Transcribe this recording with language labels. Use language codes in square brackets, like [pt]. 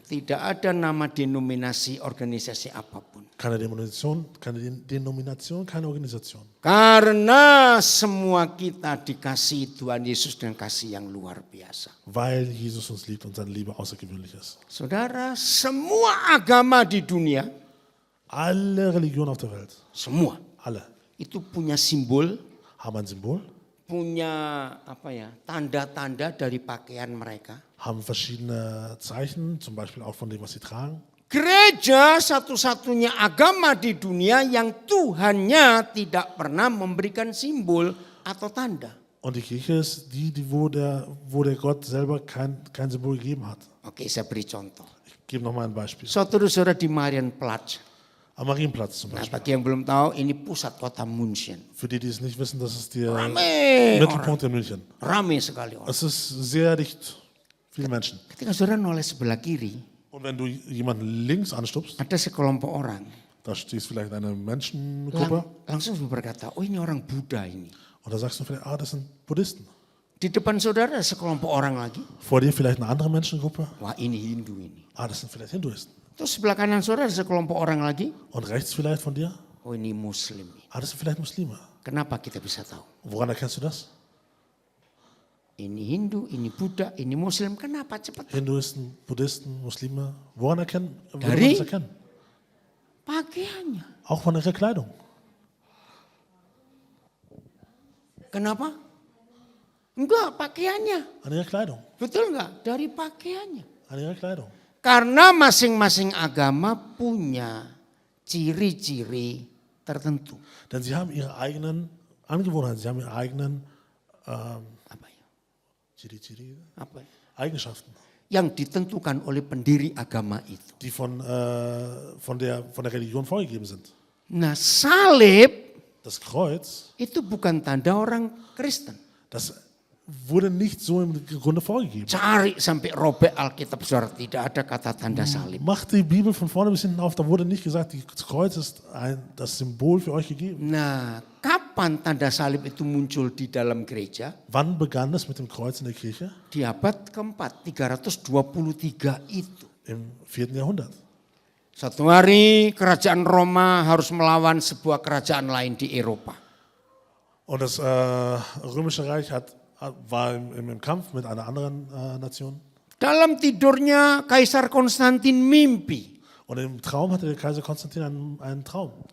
[id] Tidak ada nama denominasi organisasi apapun. [de] Keine Denomination, keine Organisation. [id] Karena semua kita dikasihi Tuhan Yesus dengan kasih yang luar biasa. [de] Weil Jesus uns liebt und seine Liebe außergewöhnlich ist. [id] Saudara, semua agama di dunia, [de] Alle Religionen auf der Welt, [id] semua [de] alle, [id] itu punya simbol, [de] haben ein Symbol, [id] punya tanda-tanda dari pakaian mereka. [de] haben verschiedene Zeichen, zum Beispiel auch von dem, was sie tragen. [id] Gereja satu-satunya agama di dunia yang Tuhannya tidak pernah memberikan simbol atau tanda. [de] Und die Kirche ist wo der Gott selber kein Symbol gegeben hat. [id] Oke, saya beri contoh. [de] Ich gebe nochmal ein Beispiel. [id] Saudara-saudara di Marienplatz. [de] Am Marienplatz zum [id] Nah, [de] Beispiel. [id] bagi yang belum tahu, ini pusat kota München. [de] Für die es nicht wissen, das ist der [id] Rame [de] Mittelpunkt in München. [id] Rame sekali orang. [de] Es ist sehr dicht, viele Menschen. [id] Ketika saudara noleh sebelah kiri, [de] Und wenn du jemanden links anstupst, [id] ada sekelompok orang. [de] da stehst vielleicht eine Menschengruppe [id] Langsung berkata, oh ini orang Buddha ini. [de] und da sagst du vielleicht, das sind Buddhisten. [id] Di depan saudara ada sekelompok orang lagi. [de] Vor dir vielleicht eine andere Menschengruppe, [id] Wah ini Hindu ini. [de] das sind vielleicht Hinduisten. [id] Terus sebelah kanan saudara ada sekelompok orang lagi. [de] Und rechts vielleicht von dir, [id] Oh ini Muslim. [de] das sind vielleicht Muslime. [id] Kenapa kita bisa tahu? [de] Woran erkennst du das? [id] Ini Hindu, ini Buddha, ini Muslim. Kenapa cepat? [de] Hinduisten, Buddhisten, Muslime. Woran man [id] Dari? [de] das erkennen? [id] Pakaiannya. [de] Auch von ihrer Kleidung. [id] Kenapa? Enggak, pakaiannya. [de] An ihrer Kleidung. [id] Betul enggak? Dari pakaiannya. [de] An ihrer Kleidung. [id] Karena masing-masing agama punya ciri-ciri tertentu. [de] Denn sie haben ihre eigenen Angewohnheiten, sie haben ihre eigenen [id] Apa ya? Ciri-ciri, Apa ya? [de] Eigenschaften, [id] Yang ditentukan oleh pendiri agama itu. [de] die von der Religion vorgegeben sind. [id] Nah, salib [de] Das Kreuz, [id] itu bukan tanda orang Kristen. [de] das wurde nicht so im Grunde vorgegeben. [id] Cari sampai robek Alkitab, saudara, tidak ada kata tanda salib. [de] Macht die Bibel von vorne bis hinten auf, da wurde nicht gesagt, das Kreuz ist das Symbol für euch gegeben. [id] Nah, kapan tanda salib itu muncul di dalam gereja? [de] Wann begann es mit dem Kreuz in der Kirche? [id] Di abad keempat, 323 itu. [de] Im 4. Jahrhundert. [id] Satu hari kerajaan Roma harus melawan sebuah kerajaan lain di Eropa. [de] Und das Römische Reich war im Kampf mit einer anderen Nation. [id] Dalam tidurnya Kaisar Konstantin mimpi. [de] Und im Traum hatte der Kaiser Konstantin einen Traum.